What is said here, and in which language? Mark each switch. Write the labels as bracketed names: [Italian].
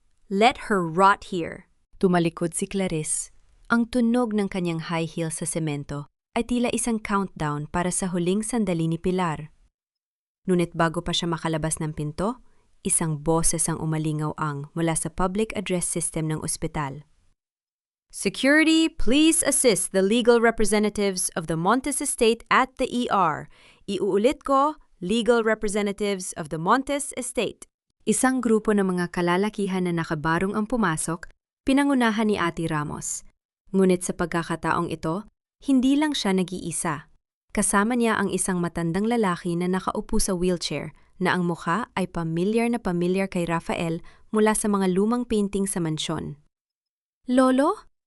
[English] Let her rot here." [Filipino] Tumalikod si Clarice. Ang tunog ng kanyang high heel sa semento ay tila isang countdown para sa huling sandali ni Pilar. Ngunit bago pa siya makalabas ng pinto, isang boses ang umalingaw-ang mula sa public address system ng ospital. [English] "Security, please assist the legal representatives of the Montes Estate at the ER. [Filipino] Iuulit ko, [English] legal representatives of the Montes Estate." [Filipino] Isang grupo ng mga kalalakihan na nakabarong ang pumasok, pinangunahan ni Ate Ramos. Ngunit sa pagkakataong ito, hindi lang siya nag-iisa. Kasama niya ang isang matandang lalaki na nakaupo sa wheelchair na ang mukha ay pamilyar na pamilyar kay Rafael mula sa mga lumang painting sa mansyon. "Lolo?"